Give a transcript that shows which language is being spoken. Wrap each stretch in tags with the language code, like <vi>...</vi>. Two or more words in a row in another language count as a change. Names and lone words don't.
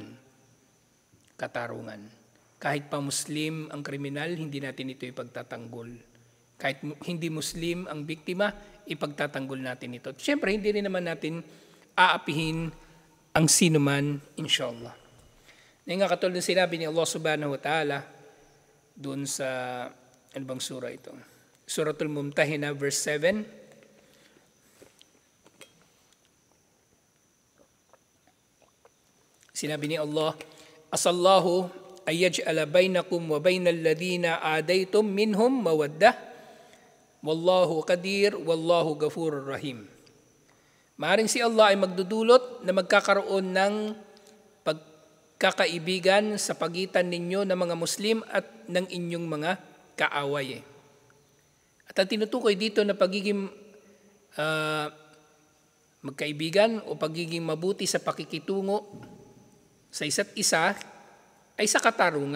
<tl>Katarungan. Kahit pa Muslim ang kriminal, hindi natin ito ipagtatanggol. Kahit hindi Muslim ang biktima, ipagtatanggol natin ito. Siyempre, hindi rin naman natin aapihin ang sino man, inshallah. Ngayon nga katulad ng sinabi ni Allah</tl> <ar>سبحانه وتعالى</ar> <tl>doon sa, ano bang surah ito? Suratul Mumtahina, verse 7. Sinabi ni Allah,</tl> <ar>عسى الله أن يجعل بينكم وبين الذين عاديتم منهم مودة والله قدير والله غفور رحيم.</ar> <tl>Maaring si Allah ay magdudulot na magkakaroon ng pagkakaibigan sa pagitan ninyo ng mga Muslim at ng inyong mga kaaway. At ang tinutukoy dito na pagiging magkaibigan o pagiging mabuti sa pakikitungo sa isa't isa ay sa katarungan.</tl>